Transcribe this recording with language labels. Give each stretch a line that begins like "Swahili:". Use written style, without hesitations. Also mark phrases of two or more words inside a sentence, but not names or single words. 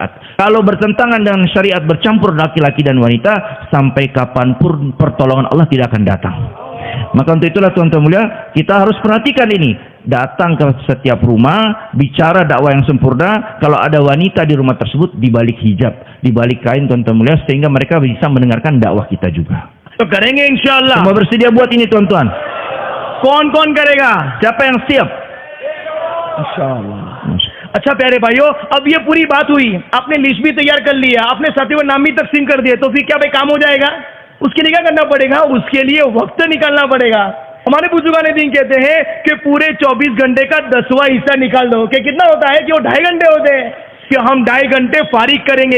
Indonesian: Kalau bertentangan dengan syariat, bercampur laki-laki dan wanita, sampai kapanpun pertolongan Allah tidak akan datang. Maka untuk itulah, tuan-tuan mulia, kita harus perhatikan ini. Datang ke setiap rumah, bicara dakwah yang sempurna. Kalau ada wanita di rumah tersebut, di balik hijab, di balik kain, tuan-tuan mulia, sehingga mereka bisa mendengarkan dakwah kita juga.
Hindi: तो करेंगे
Arabic: إن شاء الله.
Indonesian: Semua bersedia buat ini, tuan-tuan?
Hindi: कौन-कौन करेगा?
Indonesian: Siapa yang siap?
Arabic: إن شاء الله.
Hindi: अच्छा प्यारे भाइयों, अब ये पूरी बात हुई, आपने लिस्ट भी तैयार कर लिया, आपने साथियों नाम भी तकसीम कर दिए, तो फिर क्या भाई काम हो जाएगा? उसके लिए क्या करना पड़ेगा? उसके लिए वक्त निकालना पड़ेगा। हमारे बुजुर्गान दीन कहते हैं कि पूरे 24 घंटे का 10वां हिस्सा निकाल दो, कि कितना होता है कि वो 2.5 घंटे होते हैं, कि हम 2.5 घंटे फारिग करेंगे।